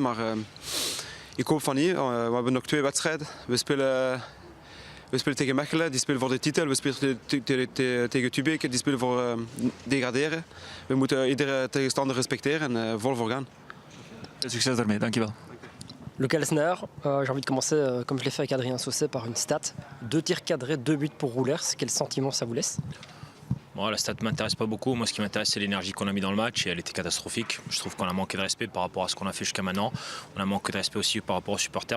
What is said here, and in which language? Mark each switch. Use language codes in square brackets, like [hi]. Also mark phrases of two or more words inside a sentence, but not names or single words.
[nl] Maar ik hoop van niet. We hebben nog 2 wedstrijden. We spelen tegen Mechelen, die spelen voor de titel. We spelen tegen Tubeke, die spelen voor degraderen. We moeten iedere tegenstander respecteren en vol voor gaan. Succes daarmee, dankjewel. [fr] Luc Elsner, j'ai envie de commencer, comme je l'ai fait avec Adrien Sausset, par une stat. 2 tirs cadrés, 2 buts pour Roulers. Quel sentiment ça vous laisse? Bon, la stat ne m'intéresse pas beaucoup. Moi, ce qui m'intéresse, c'est l'énergie qu'on a mis dans le match et elle était catastrophique. Je trouve qu'on a manqué de respect par rapport à ce qu'on a fait jusqu'à maintenant. On a manqué de respect aussi par rapport aux supporters.